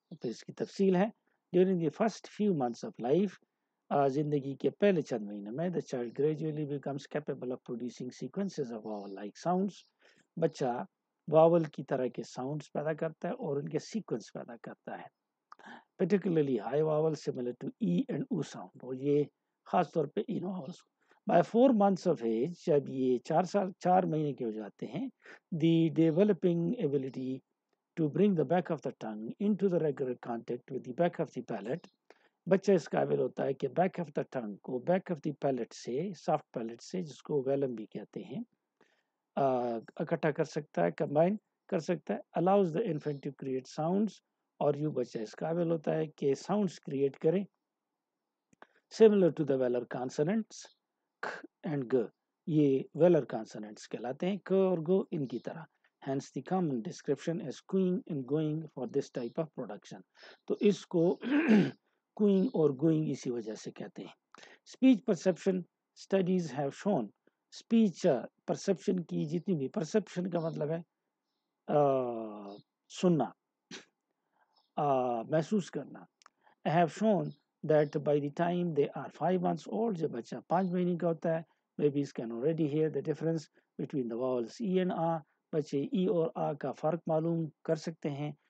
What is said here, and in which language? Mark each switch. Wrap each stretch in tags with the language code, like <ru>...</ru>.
<ur>پھر اس کی تفصیل ہے.</ur> <en>during the first few months of life,</en> <ur>زندگی کے پہلے چند مہینے میں</ur> <en>the child gradually becomes capable of producing sequences of vowel like sounds.</en> <ur>بچہ واول کی طرح کے ساؤنڈز پیدا کرتا ہے اور ان کے سیکوینس پیدا کرتا ہے.</ur> <en>particularly high vowel similar to E and U sound.</en> <ur>اور یہ خاص طور پہ ان vowels.</ur> <en>By 4 months of age،</en> <ur>جب یہ 4 مہینے کے ہو جاتے ہیں،</ur> <en>the developing ability to bring the back of the tongue into the regular contact with the back of the palate،</en> <ur>بچہ اس قابل ہوتا ہے کہ</ur> <en>back of the tongue</en> <ur>کو</ur> <en>back of the palate</en> <ur>سے، سافٹ پیلٹ سے، جس کو ویلم بھی کہتے ہیں، اکٹھا کر سکتا ہے، کمبائن کر سکتا ہے.</ur> <en>allows the infant to create sounds,</en> <ur>اور یوں بچہ اس قابل ہوتا ہے کہ ساؤنڈز کریٹ کریں</ur> <en>Similar to the velar consonants کھ and گ.</en> <ur>یہ ویلر کانسننٹس کہلاتے ہیں، ک اور گو ان کی طرح.</ur> <en>hence the common description as cooing and going for this type of production.</en> <ur>تو اس کو کوئنگ اور گوئنگ اسی وجہ سے کہتے ہیں.</ur> <en>Speech perception studies have shown.</en> <ur>Speech perception کی جتنی بھی، پرسپشن کا مطلب ہے سننا، محسوس کرنا.</ur> <en>have shown that by the time they are 5 months old،</en> <ur>جب بچہ 5 مہینے کا ہوتا ہے،</ur> <en>babies can already hear the difference between the vowels E and A.</en> <ur>بچے ای اور آ کا فرق معلوم کر سکتے ہیں.</ur>